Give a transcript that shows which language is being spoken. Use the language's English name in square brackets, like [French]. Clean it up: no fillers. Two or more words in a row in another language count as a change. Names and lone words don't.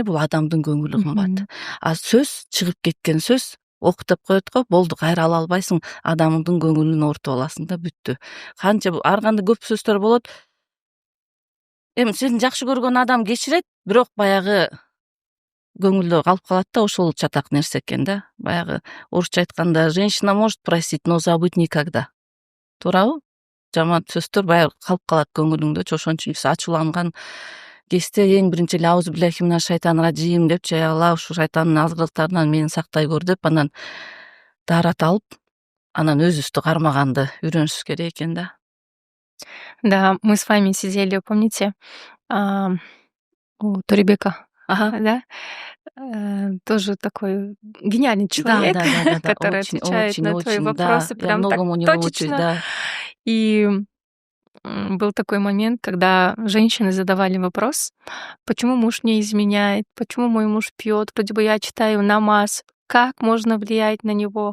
[Kyrgyz] Бул адамдын көңүлү кымбат. Сөз, чыгып кеткен сөз ок деп коет го, болду, кайра ала албайсың, адамдын көңүлүн оорутуп аласың да, бүттү. Канча ар кандай көп сөздөр болот. Эми сени жакшы көргөн адам кечирет, бирок баягы көңүлдө калып калат да, ошол чатак нерсе экен да. Баягы орусча айтканда, [Russian] женщина может простить, но забыть никогда. [Kyrgyz] Туурабы? Жаман сөздөр баягы калып калат көңүлүңдө. Ошон үчүн биз ачууланган кезде эң биринчи эле [Arabic] أعوذ بالله من الشيطان الرجيم [Kyrgyz] депчи, Алла ушу шайтандын азгырыктарынан мени сактай көр деп, анан даарат алып, анан өзүбүздү кармаганды үйрөнүшүбүз керек экен да. [Russian] Да, мы с вами сидели, помните, у Торебека, да? Тоже такой гениальный человек, который отвечает на твои вопросы прям так точечно. И был такой момент, когда женщины задавали вопрос: почему муж не изменяет, почему мой муж пьет, вроде бы я читаю намаз, как можно влиять на него?